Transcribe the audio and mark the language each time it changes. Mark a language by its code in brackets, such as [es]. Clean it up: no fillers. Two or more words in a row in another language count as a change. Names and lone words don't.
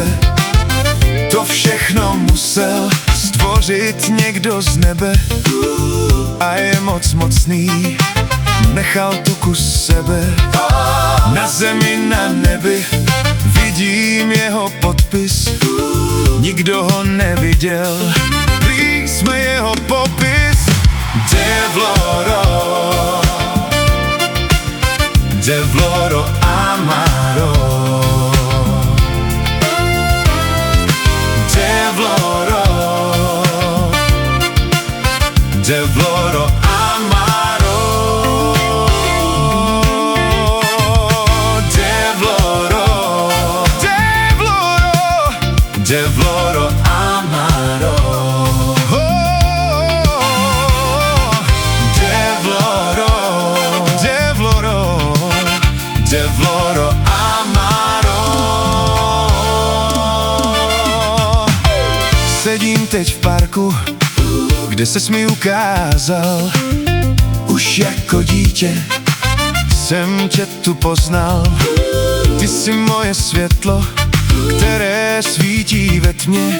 [cs] To všechno musel stvořit někdo z nebe a je moc mocný, nechal tu kus sebe. Na zemi, na nebi vidím jeho podpis, nikdo ho neviděl, prý jsme jeho popis. [rom] Devloro, Devloro Amaro, Devloro, Devloro Amaro, Devloro, Devloro, Devloro Amaro. Devloro Amaro. [cs] Sedím teď v parku, kde ses mi ukázal. Už jako dítě jsem tě tu poznal. Ty jsi moje světlo, které svítí ve tmě.